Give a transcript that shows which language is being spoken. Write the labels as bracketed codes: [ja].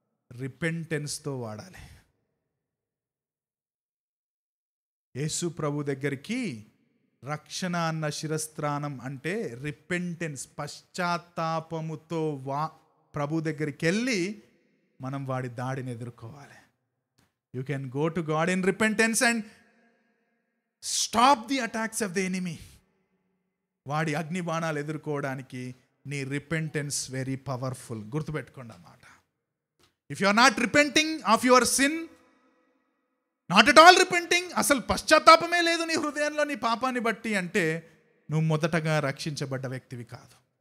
[te] రిపెంటెన్స్తో వాడాలి. యేసు ప్రభు దగ్గరికి రక్షణ అన్న శిరస్త్రానం అంటే రిపెంటెన్స్, పశ్చాత్తాపముతో ప్రభు దగ్గరికి వెళ్ళి మనం వాడి దాడిని ఎదుర్కోవాలి. [en] You can go to God in repentance and stop the attacks of the enemy. [te] వాడి అగ్ని బాణాలు ఎదుర్కోవడానికి నీ రిపెంటెన్స్ [en] Very powerful. [te] గుర్తుపెట్టుకోండి అన్నమాట. [en] if you are not repenting of your sin, not at all repenting, [te] అసలు పశ్చాత్తాపమే లేదు నీ హృదయంలో నీ పాపాన్ని బట్టి, అంటే నువ్వు మొదటగా రక్షించబడ్డ వ్యక్తివి కాదు.